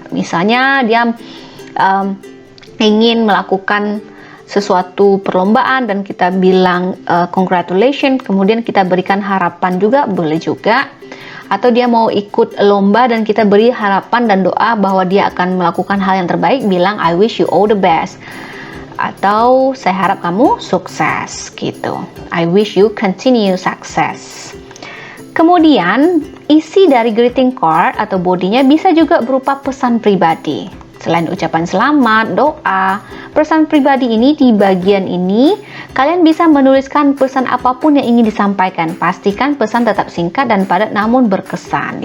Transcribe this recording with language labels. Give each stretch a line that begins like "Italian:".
Indonesian: Misalnya dia ingin melakukan sesuatu perlombaan dan kita bilang congratulations, kemudian kita berikan harapan juga, boleh juga. Atau dia mau ikut lomba dan kita beri harapan dan doa bahwa dia akan melakukan hal yang terbaik, bilang
English: I wish you all the best.
Indonesian: Atau saya harap kamu sukses, gitu.
English: I wish you continue success.
Indonesian: Kemudian isi dari greeting card atau bodinya bisa juga berupa pesan pribadi. Selain ucapan selamat, doa, pesan pribadi ini di bagian ini kalian bisa menuliskan pesan apapun yang ingin disampaikan. Pastikan pesan tetap singkat dan padat namun berkesan.